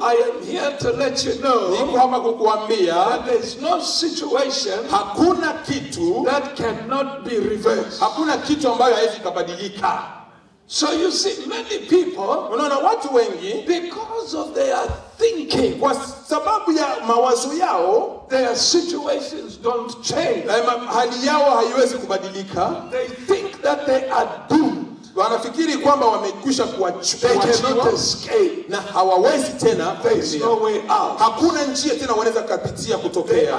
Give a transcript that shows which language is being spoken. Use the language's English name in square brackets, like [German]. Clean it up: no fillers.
[English] I am here to let you know [Swahili] Niko hapa kukuambia [English] that there is no situation [Swahili] hakuna kitu, [English] that cannot be reversed. [Swahili] hakuna kitu ambayo haiwezi kubadilika. [English] So you see, many people, [Swahili] Unaona watu wengi [English] because of their thinking, [Swahili] kwa sababu ya mawazo yao, [English] their situations don't change. [Swahili] hali yao haiwezi kubadilika. [English] They think that they are doomed. [Swahili] Wanafikiri kwamba wamekwisha [English] They cannot [Swahili] kuachiwa [English] escape. [Swahili] na hawawezi tena [English] There is [Swahili] kukimbia. [English] no way out. [Swahili] Hakuna njia tena wanaweza kupitia [English] They [Swahili] kutokea.